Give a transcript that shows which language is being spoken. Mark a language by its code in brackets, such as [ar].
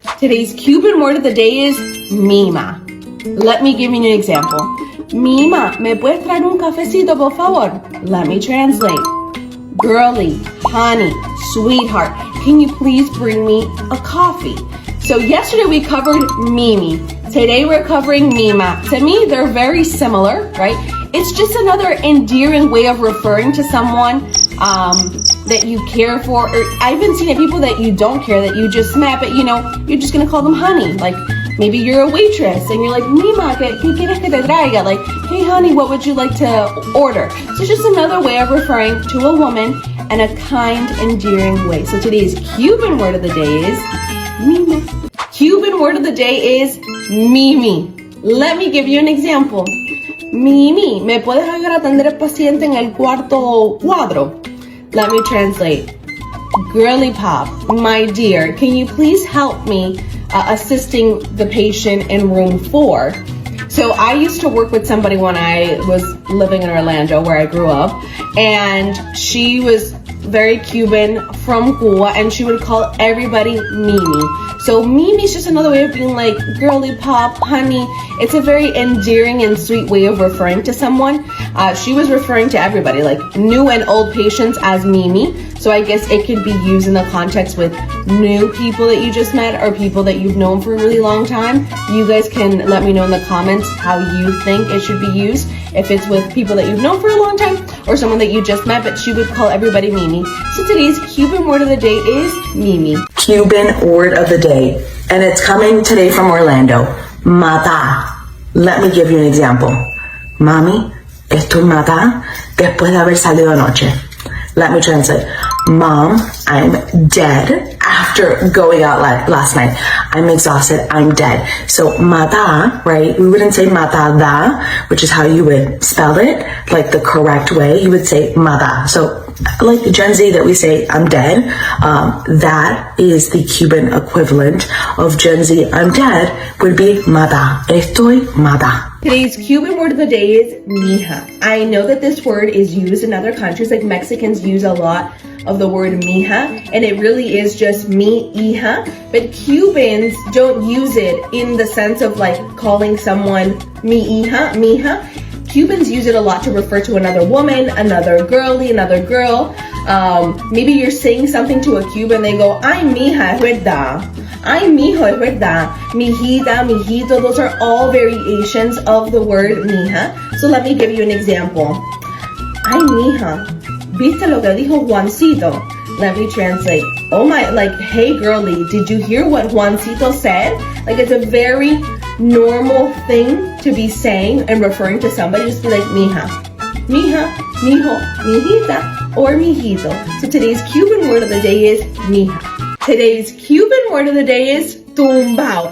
[en] Today's Cuban word of the day is mima. Let me give you an example. [es] Mima, ¿me puedes traer un cafecito, por favor? [en] Let me translate. Girly, honey, sweetheart, can you please bring me a coffee? So yesterday we covered mimi. Today we're covering mima. To me, they're very similar, right? It's just another endearing way of referring to someone that you care for. Or I've even seen it people that you don't care, that you just met, but you're just gonna call them honey. Like maybe you're a waitress and you're like, mima, [es] ¿qué quieres que te traiga? [en] Like, hey honey, what would you like to order? So it's just another way of referring to a woman in a kind, endearing way. So today's Cuban word of the day is mima. Cuban word of the day is mimi. Let me give you an example. [es] Mimi, ¿me puedes ayudar a atender al paciente en el cuarto cuadro? [en] Let me translate. Girly pop, my dear, can you please help me assisting the patient in room 4? So I used to work with somebody when I was living in Orlando, where I grew up, and she was very Cuban from Cuba, and she would call everybody Mimi. So Mimi is just another way of being like girly pop, honey. It's a very endearing and sweet way of referring to someone. She was referring to everybody, like new and old patients as Mimi. So I guess it could be used in the context with new people that you just met or people that you've known for a really long time. You guys can let me know in the comments how you think it should be used. If it's with people that you've known for a long time or someone that you just met, but she would call everybody Mimi. So today's Cuban word of the day is Mimi. Cuban word of the day, and it's coming today from Orlando. Mata. Let me give you an example. [es] Mami, estoy mata después de haber salido anoche. [en] Let me translate. Mom, I'm dead after going out last night. I'm exhausted. I'm dead. So mata, right? We wouldn't say matada, which is how you would spell it, like the correct way. You would say mata. So like the Gen Z that we say I'm dead, that is the Cuban equivalent of Gen Z I'm dead would be mata. [es] Estoy mata. [en] Today's Cuban word of the day is mija. I know that this word is used in other countries, like Mexicans use a lot of the word mija, and it really is just mi hija, but Cubans don't use it in the sense of like calling someone mi hija, mija. Cubans use it a lot to refer to another woman, another girlie, another girl. Maybe you're saying something to a Cuban, they go, [es] ay mija, es verdad. Ay mijo, es verdad. [en] Mijita, mijito, those are all variations of the word mija. So let me give you an example. [es] Ay mija, ¿viste lo que dijo Juancito? [en] Let me translate. Oh my, like, hey girlie, did you hear what Juancito said? Like, it's a very normal thing to be saying and referring to somebody. Just be like, mija, mija, mijo, mijita, or mijito. So today's Cuban word of the day is mija. Today's Cuban word of the day is tumbao.